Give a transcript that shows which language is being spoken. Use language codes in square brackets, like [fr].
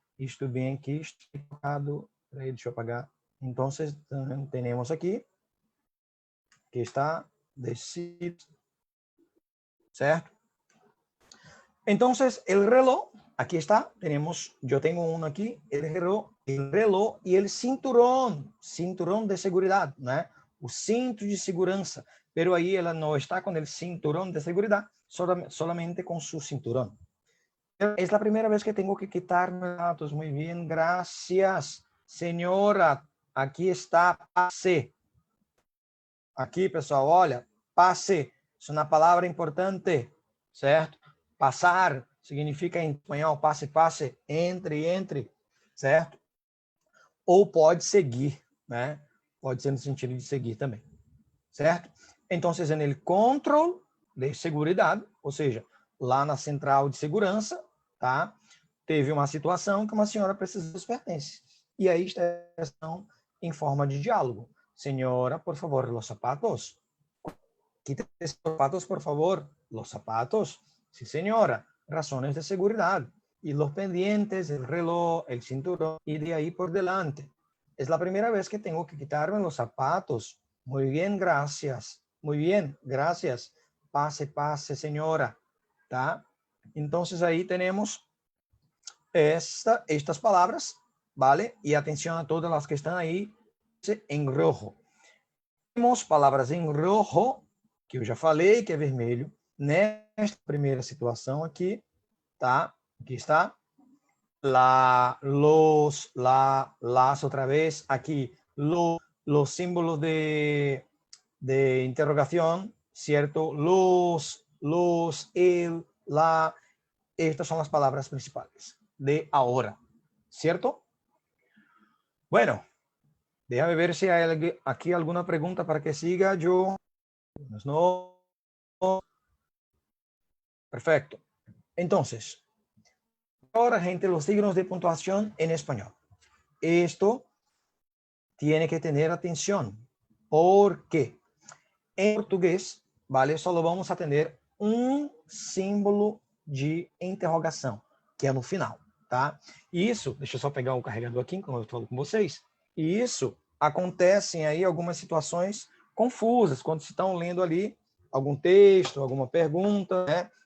[pt] Isto bem aqui, explicado, deixa eu apagar. Então, temos aqui, que está decidido, certo? [es] Então, el reloj, aquí está, yo tengo uno aquí, el reloj y el cinturón de seguridad, ¿no? [pt] O cinto de segurança, [es] pero ahí ela no está con el cinturón de seguridad, solamente con su cinturón. Es la primera vez que tengo que quitarme datos. Muy bien, gracias, señora. Aquí está, pase. [pt] Aqui, pessoal, olha, passe, isso é uma palavra importante, certo? Passar significa em espanhol, passe, passe, entre, certo? Ou pode seguir, né? Pode ser no sentido de seguir também, certo? Então, [es] en el control [pt] de seguridade, ou seja, lá na central de segurança, tá? Teve uma situação que uma senhora precisa dos pertences. E aí estão em forma de diálogo. [es] Señora, por favor, los zapatos. Quítese los zapatos, por favor. Los zapatos. Sí, señora. Razones de seguridad. Y los pendientes, el reloj, el cinturón, y de ahí por delante. Es la primera vez que tengo que quitarme los zapatos. Muy bien, gracias. Muy bien, gracias. Pase, pase, señora. ¿Tá? Entonces ahí tenemos estas palabras, ¿vale? Y atención a todas las que están ahí en rojo. [pt] Temos palavras em rojo, que eu já falei, que é vermelho. Nesta primeira situação aqui, tá? Aqui está. La, los, la, las outra vez. [es] Aqui, los símbolos de interrogación, ¿cierto? Los, el, la. Estas son las palabras principales de ahora, ¿cierto? Bueno, déjame ver si hay aquí alguna pregunta para que siga yo. No. Perfecto. Entonces, ahora, gente, los signos de puntuación en español. Esto tiene que tener atención, porque en portugués, ¿vale? Solo vamos a tener [pt] um símbolo de interrogação, que é no final, tá? E isso, deixa eu só pegar o carregador aqui, como eu falo com vocês, e isso acontece aí algumas situações confusas, quando se estão lendo ali algum texto, alguma pergunta, né?